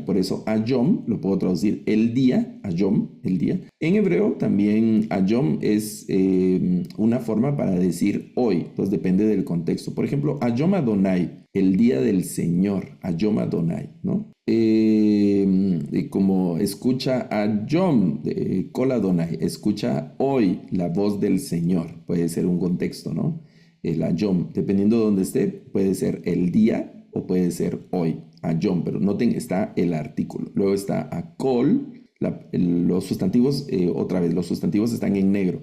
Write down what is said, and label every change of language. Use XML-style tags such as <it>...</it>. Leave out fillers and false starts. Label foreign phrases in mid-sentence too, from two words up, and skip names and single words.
<es>Por eso ayom lo puedo traducir el día, ayom, el día. En hebreo también ayom es una forma para decir hoy. Entonces depende del contexto. Por ejemplo,</es> <he>היום אדוני,</he> <es>el día del Señor,</es> <he>היום אדוני,</he> <es>¿no? Como escucha</es> <he>היום קול אדוני,</he> <es>escucha hoy la voz del Señor. Puede ser un contexto, ¿no? El ayom, dependiendo de donde esté, puede ser el día o puede ser hoy, ayom, pero noten, está el artículo. Luego está akol, los sustantivos, los sustantivos están en negro.</es>